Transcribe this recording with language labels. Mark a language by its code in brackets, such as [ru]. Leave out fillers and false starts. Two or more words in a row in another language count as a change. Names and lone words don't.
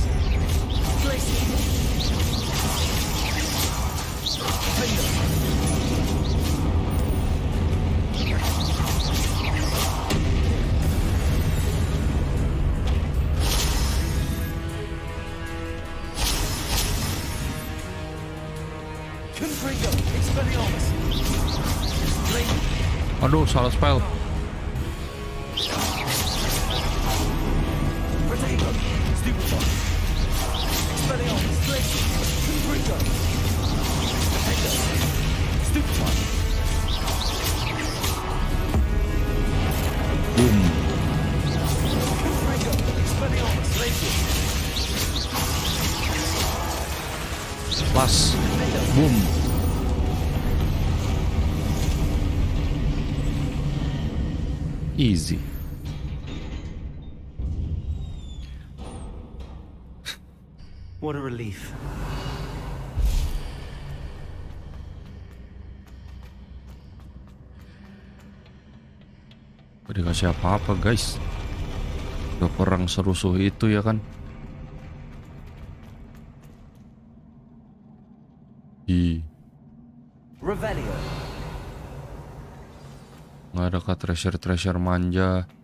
[id] Glacier! Finger! Confringo! Expelliarmus! Blade! Aduh, salah spell. Protego! Stupefy! Expelliarmus! Glacier! Confringo! Protego! Stupefy! Boom. Confringo! Expelliarmus! Glacier! Pas. [en] Boom. Easy. What a relief. [id] Gak dikasih apa-apa, guys. Udah perang serusuh itu ya kan. Revelio. Nggak ada kah treasure manja.